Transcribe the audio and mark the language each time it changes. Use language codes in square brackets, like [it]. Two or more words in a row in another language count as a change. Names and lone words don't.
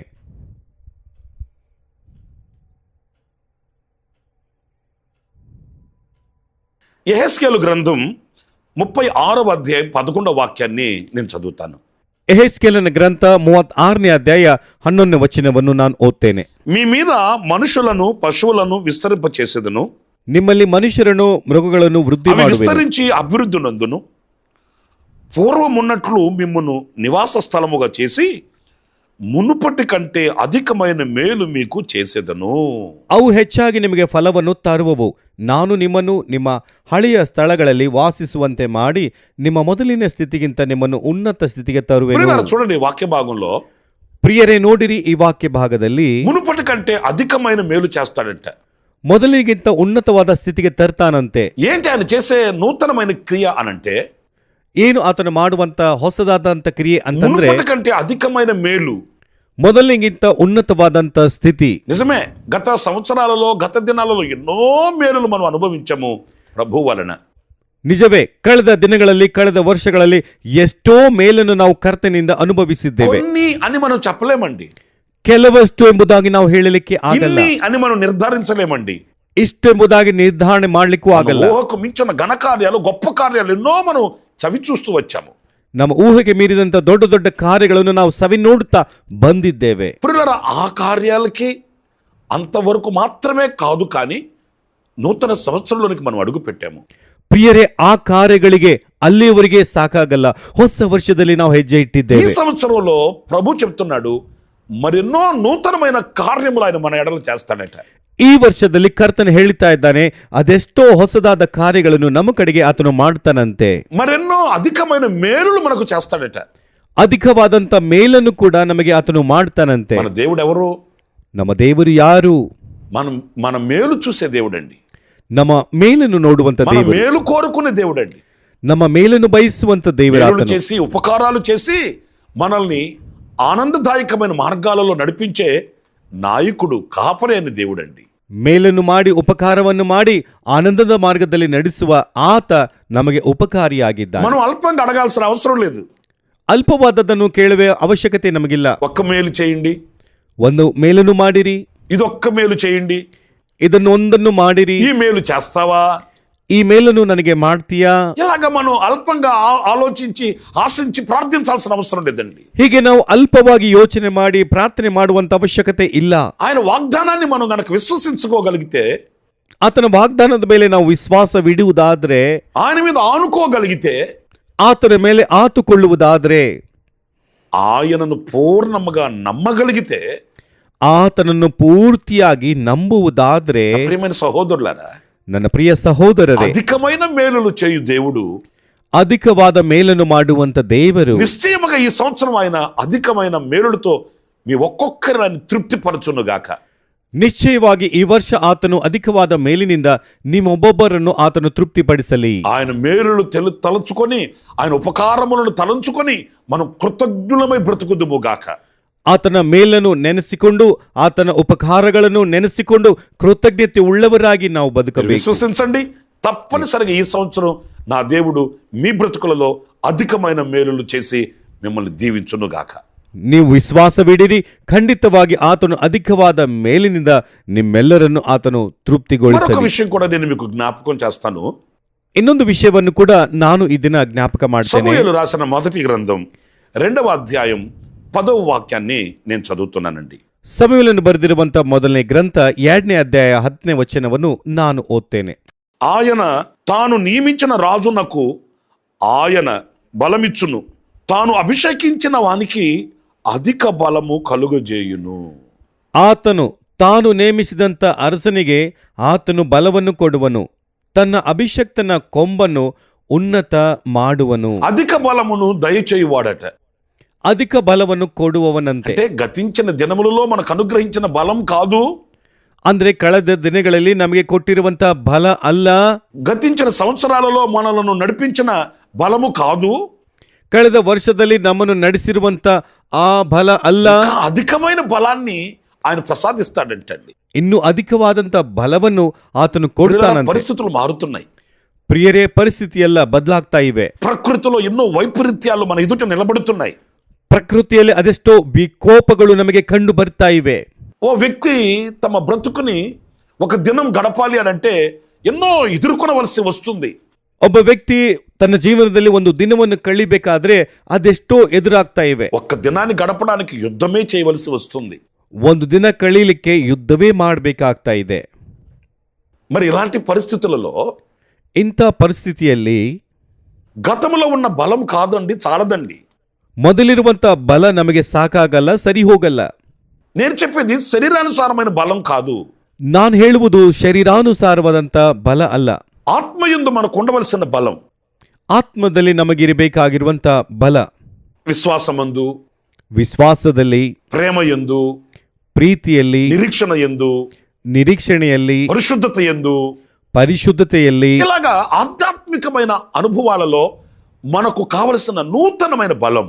[te] యెహెజ్కేలు గ్రంథం 36వ అధ్యాయం 11వ వాక్యాన్ని నేను చదువుతాను. [kn] ಯೆಹೆಜ್ಕೇಲನ ಗ್ರಂಥ 36ನೇ ಅಧ್ಯಾಯ 11ನೇ ವಚನವನ್ನು ನಾನು ಓದ್ತೇನೆ. [te] మీ మీద మనుషులను పశువులను విస్తరింపచేసేదను, [kn] ನಿಮ್ಮಲ್ಲಿ ಮನುಷ್ಯರನ್ನು ಮೃಗಗಳನ್ನು ವೃದ್ಧಿ [te] అవి [kn] ಮಾಡುವೆನು. [te] విస్తరించి అభివృద్ధి నందును, పూర్వమున్నట్లు మిమ్మును నివాస స్థలముగా చేసి మునుపటి కంటే అధికమైన మేలు మీకు చేసేదను. [kn] ಅವು ಹೆಚ್ಚಾಗಿ ನಿಮಗೆ ಫಲವನ್ನು ತರುವವು. ನಾನು ನಿಮ್ಮನ್ನು ನಿಮ್ಮ ಹಳೆಯ ಸ್ಥಳಗಳಲ್ಲಿ ವಾಸಿಸುವಂತೆ ಮಾಡಿ ನಿಮ್ಮ ಮೊದಲಿನ ಸ್ಥಿತಿಗಿಂತ ನಿಮ್ಮನ್ನು ಉನ್ನತ ಸ್ಥಿತಿಗೆ ತರುವೆನು. [te] ప్రియులారా, చూడండి వాక్య భాగంలో [kn] ಪ್ರಿಯರೇ, ನೋಡಿರಿ, ಈ ವಾಕ್ಯ ಭಾಗದಲ್ಲಿ [te] మునుపటి కంటే అధికమైన మేలు చేస్తాడంట. [kn] ಮೊದಲಿಗಿಂತ ಉನ್ನತವಾದ ಸ್ಥಿತಿಗೆ ತರ್ತಾನಂತೆ. [te] ఏంటి ఆయన చేసే నూతనమైన క్రియ అనంటే, [kn] ಏನು ಆತನು ಮಾಡುವಂತ ಹೊಸದಾದಂತ ಕ್ರಿಯೆ ಅಂತಂದ್ರೆ, [te] మునుపటి కంటే అధికమైన మేలు. [kn] ಮೊದಲಿಗಿಂತ ಉನ್ನತವಾದಂತ ಸ್ಥಿತಿ. [te] నిజమే, గత సంవత్సరాలలో, గత దినాలలో ఎన్నో మేలులు మనం అనుభవించాము ప్రభు వలన. [kn] ನಿಜವೇ, ಕಳೆದ ದಿನಗಳಲ್ಲಿ, ಕಳೆದ ವರ್ಷಗಳಲ್ಲಿ ಎಷ್ಟೋ ಮೇಲನ್ನು ನಾವು ಕರ್ತನಿಂದ ಅನುಭವಿಸಿದ್ದೇವೆ. [te] కొన్ని అని మనం చెప్పలేమండి, [kn] ಕೆಲವಷ್ಟು ಎಂಬುದಾಗಿ ನಾವು ಹೇಳಲಿಕ್ಕೆ ಆಗಲ್ಲ, [te] ఇన్ని అని మనం నిర్ధారించలేమండి. [kn] ಇಷ್ಟು ಎಂಬುದಾಗಿ ನಿರ್ಧಾರಣೆ ಮಾಡ್ಲಿಕ್ಕೂ ಆಗಲ್ಲ. [te] ఊహకు మించిన ఘన కార్యాలు, గొప్ప కార్యాలు ఎన్నో మనం చవి చూస్తూ వచ్చాము. [kn] ನಮ್ಮ ಊಹೆಗೆ ಮೀರಿದಂತ ದೊಡ್ಡ ದೊಡ್ಡ ಕಾರ್ಯಗಳನ್ನು ನಾವು ಸವಿ ನೋಡುತ್ತಾ ಬಂದಿದ್ದೇವೆ. [te] ప్రియులారా, ఆ కార్యాలకి, ఆ అంతవరకు మాత్రమే కాదు, కానీ నూతన సంవత్సరంలోనికి మనం అడుగు పెట్టాము. [kn] ಪ್ರಿಯರೇ, ಆ ಕಾರ್ಯಗಳಿಗೆ ಅಲ್ಲಿಯವರೆಗೆ ಸಾಕಾಗಲ್ಲ. ಹೊಸ ವರ್ಷದಲ್ಲಿ ನಾವು ಹೆಜ್ಜೆ [te] ఈ [kn] ಇಟ್ಟಿದ್ದೇವೆ. [te] సంవత్సరంలో ప్రభు చెప్తున్నాడు, మరెన్నో నూతనమైన కార్యములు ఆయన మన ఎడలు చేస్తాడట. [kn] ಈ ವರ್ಷದಲ್ಲಿ ಕರ್ತನು ಹೇಳ್ತಾ ಇದ್ದಾನೆ, ಅದೆಷ್ಟೋ ಹೊಸದಾದ ಕಾರ್ಯಗಳನ್ನು ನಮ್ಮ ಕಡೆಗೆ ಆತನು ಮಾಡ್ತಾನಂತೆ. [te] మరెన్నో అధికమైన మేలులు మనకు చేస్తాడట. [kn] ಅಧಿಕವಾದಂತ ಮೇಲನ್ನು ಕೂಡ ನಮಗೆ ಆತನು ಮಾಡ್ತಾನಂತೆ. [te] మన దేవుడు ఎవరు? [kn] ನಮ್ಮ ದೇವರು ಯಾರು? [te] మన మేలు చూసే దేవుడండి. [kn] ನಮ್ಮ ಮೇಲನ್ನು ನೋಡುವಂತ [te] మన [kn] ದೇವರು, [te] మేలు కోరుకునే దేవుడండి. [kn] ನಮ್ಮ ಮೇಲನ್ನು ಬಯಸುವಂತ ದೇವರು [te] మేలులు [kn] ಆತನು. [te] చేసి ఉపకారాలు చేసి మనల్ని ఆనందదాయకమైన మార్గాలలో నడిపించే నాయకుడు, కాపరి అయిన దేవుడండి. [kn] ಮೇಲನ್ನು ಮಾಡಿ ಉಪಕಾರವನ್ನು ಮಾಡಿ ಆನಂದದ ಮಾರ್ಗದಲ್ಲಿ ನಡೆಸುವ ಆತ ನಮಗೆ ಉಪಕಾರಿಯಾಗಿದ್ದಾನೆ. [te] మనం అల్పంగా అడగాల్సిన అవసరం లేదు. [kn] ಅಲ್ಪವಾದದ್ದನ್ನು ಕೇಳುವ ಅವಶ್ಯಕತೆ ನಮಗಿಲ್ಲ. [te] ఒక్క మేలు చేయండి, [kn] ಒಂದು ಮೇಲನ್ನು ಮಾಡಿರಿ, [te] ఇదొక్క మేలు చేయండి, [kn] ಇದನ್ನು ಒಂದನ್ನು ಮಾಡಿರಿ, [te] ఈ మేలు చేస్తావా, [kn] ಈ ಮೇಲನ್ನು ನನಗೆ ಮಾಡ್ತೀಯಾ? [te] ఇలాగ మనం అల్పంగా ఆలోచించి ఆశించి ప్రార్థించాల్సిన అవసరం లేదండి. [kn] ಹೀಗೆ ನಾವು ಅಲ್ಪವಾಗಿ ಯೋಚನೆ ಮಾಡಿ ಪ್ರಾರ್ಥನೆ ಮಾಡುವಂತ ಅವಶ್ಯಕತೆ ಇಲ್ಲ. [te] ఆయన వాగ్దానాన్ని మనం గనక విశ్వసించుకోగలిగితే, [kn] ಆತನ ವಾಗ್ದಾನದ ಮೇಲೆ ನಾವು ವಿಶ್ವಾಸವಿಡುವುದಾದ್ರೆ, [te] ఆయన మీద ఆనుకోగలిగితే, [kn] ಆತನ ಮೇಲೆ ಆತುಕೊಳ್ಳುವುದಾದ್ರೆ, [te] ఆయనను పూర్ణముగా నమ్మగలిగితే, [kn] ಆತನನ್ನು ಪೂರ್ತಿಯಾಗಿ ನಂಬುವುದಾದ್ರೆ, [te] ప్రియమైన సహోదరులారా, [kn] ನನ್ನ ಪ್ರಿಯ ಸಹೋದರರೇ, [te] అధికమైన మేలులు చేయు దేవుడు [kn] ಅಧಿಕವಾದ ಮೇಲನ್ನು ಮಾಡುವಂತ ದೇವರು [te] నిశ్చయముగా ఈ సంవత్సరం ఆయన అధికమైన మేలులతో మీ ఒక్కొక్కరిని తృప్తిపరచునుగాక. [kn] ನಿಶ್ಚಯವಾಗಿ ಈ ವರ್ಷ ಆತನು ಅಧಿಕವಾದ ಮೇಲಿನಿಂದ ನಿಮ್ಮೊಬ್ಬೊಬ್ಬರನ್ನು ಆತನು ತೃಪ್ತಿಪಡಿಸಲಿ. [te] ఆయన మేలులు తలుచుకొని, ఆయన ఉపకారములను తలంచుకొని మనం కృతజ్ఞులమై బ్రతుకుదుముగాక. [kn] ಆತನ ಮೇಲನ್ನು ನೆನೆಸಿಕೊಂಡು, ಆತನ ಉಪಕಾರಗಳನ್ನು ನೆನೆಸಿಕೊಂಡು ಕೃತಜ್ಞತೆ ಉಳ್ಳವರಾಗಿ ನಾವು ಬದುಕಬೇಕು. [te] విశ్వసించండి, తప్పనిసరిగా ఈ సంవత్సరం నా దేవుడు మీ బ్రతుకులలో అధికమైన మేలులు చేసి మిమ్మల్ని దీవించునుగాక. [kn] ನೀವು ವಿಶ್ವಾಸವಿಡಿರಿ, ಖಂಡಿತವಾಗಿ ಆತನು ಅಧಿಕವಾದ ಮೇಲಿನಿಂದ ನಿಮ್ಮೆಲ್ಲರನ್ನು ಆತನು [te] మరొక [kn] ತೃಪ್ತಿಗೊಳಿಸಲಿ. [te] విషయం కూడా నేను మీకు జ్ఞాపకం చేస్తాను. [kn] ಇನ್ನೊಂದು ವಿಷಯವನ್ನು ಕೂಡ ನಾನು ಈ ದಿನ ಜ್ಞಾಪಕ ಮಾಡ್ತೇನೆ. [te] సమూయేలు రాసిన మొదటి గ్రంథం 2వ అధ్యాయం 10వ వాక్యాన్ని నేను చదువుతున్నానండి. [kn] ಸಮುವೇಲನು ಬರೆದಿರುವಂತ ಮೊದಲನೇ ಗ್ರಂಥ 2ನೇ ಅಧ್ಯಾಯ 10ನೇ ವಚನವನ್ನು ನಾನು ಓದ್ತೇನೆ. [te] ఆయన తాను నియమించిన రాజునకు ఆయన బలమిచ్చును, తాను అభిషేకించిన వానికి అధిక బలము కలుగజేయును. [kn] ಆತನು ತಾನು ನೇಮಿಸಿದಂತ ಅರಸನಿಗೆ ಆತನು ಬಲವನ್ನು ಕೊಡುವನು, ತನ್ನ ಅಭಿಷಕ್ತನ ಕೊಂಬನ್ನು ಉನ್ನತ ಮಾಡುವನು. [te] అధిక బలమును దయచేయువాడట. [kn] ಅಧಿಕ ಬಲವನ್ನು ಕೊಡುವವನಂತೆ. [te] అంటే గతించిన దినములలో మనకు అనుగ్రహించిన బలం కాదు, [kn] ಅಂದ್ರೆ ಕಳೆದ ದಿನಗಳಲ್ಲಿ ನಮಗೆ ಕೊಟ್ಟಿರುವಂತ ಬಲ ಅಲ್ಲ, [te] గతించిన సంవత్సరాలలో మనలను నడిపించిన బలము కాదు, [kn] ಕಳೆದ ವರ್ಷದಲ್ಲಿ ನಮ್ಮನ್ನು ನಡೆಸಿರುವಂತ ಆ ಬಲ ಅಲ್ಲ, [te] ఇంకా అధికమైన బలాన్ని ఆయన ప్రసాదిస్తాడంటండి. [kn] ಇನ್ನು ಅಧಿಕವಾದಂತ ಬಲವನ್ನು ಆತನು ಕೊಡ್ತಾನಂತೆ. [te] పరిస్థితులు మారుతున్నాయి. [kn] ಪ್ರಿಯರೇ, ಪರಿಸ್ಥಿತಿ ಎಲ್ಲ ಬದಲಾಗ್ತಾ ಇವೆ. [te] ప్రకృతిలో ఎన్నో వైపరీత్యాలు మన ఎదుట నిలబడుతున్నాయి. [kn] ಪ್ರಕೃತಿಯಲ್ಲಿ ಅದೆಷ್ಟೋ ವಿಕೋಪಗಳು ನಮಗೆ ಕಂಡು ಬರ್ತಾ ಇವೆ. [te] ఓ వ్యక్తి తమ బ్రతుకుని ఒక దినం గడపాలి అని అంటే ఎన్నో ఎదుర్కొనవలసి వస్తుంది. [kn] ಒಬ್ಬ ವ್ಯಕ್ತಿ ತನ್ನ ಜೀವನದಲ್ಲಿ ಒಂದು ದಿನವನ್ನು ಕಳಿಬೇಕಾದ್ರೆ ಅದೆಷ್ಟೋ ಎದುರಾಗ್ತಾ ಇವೆ. [te] ఒక్క దినాన్ని గడపడానికి యుద్ధమే చేయవలసి వస్తుంది. [kn] ಒಂದು ದಿನ ಕಳೀಲಿಕ್ಕೆ ಯುದ್ಧವೇ ಮಾಡಬೇಕಾಗ್ತಾ ಇದೆ. [te] మరి ఇలాంటి పరిస్థితులలో [kn] ಇಂಥ ಪರಿಸ್ಥಿತಿಯಲ್ಲಿ [te] గతంలో ఉన్న బలం కాదండి, చాలదండి. [kn] ಮೊದಲಿರುವಂತ ಬಲ ನಮಗೆ ಸಾಕಾಗಲ್ಲ, ಸರಿ ಹೋಗಲ್ಲ. [te] నేను చెప్పేది శరీరానుసారమైన బలం కాదు, [kn] ನಾನು ಹೇಳುವುದು ಶರೀರಾನುಸಾರವಾದಂತ ಬಲ ಅಲ್ಲ. [te] ఆత్మయందు మనకు ఉండవలసిన బలం, [kn] ಆತ್ಮದಲ್ಲಿ ನಮಗಿರಬೇಕಾಗಿರುವಂತ ಬಲ, [te] విశ్వాసమందు, [kn] ವಿಶ್ವಾಸದಲ್ಲಿ, [te] ప్రేమయందు, [kn] ಪ್ರೀತಿಯಲ್ಲಿ, [te] నిరీక్షణ యందు, [kn] ನಿರೀಕ್ಷಣೆಯಲ್ಲಿ, [te] పరిశుద్ధత యందు, [kn] ಪರಿಶುದ್ಧತೆಯಲ್ಲಿ, [te] ఇలాగా ఆధ్యాత్మికమైన అనుభవాలలో మనకు కావలసిన నూతనమైన బలం.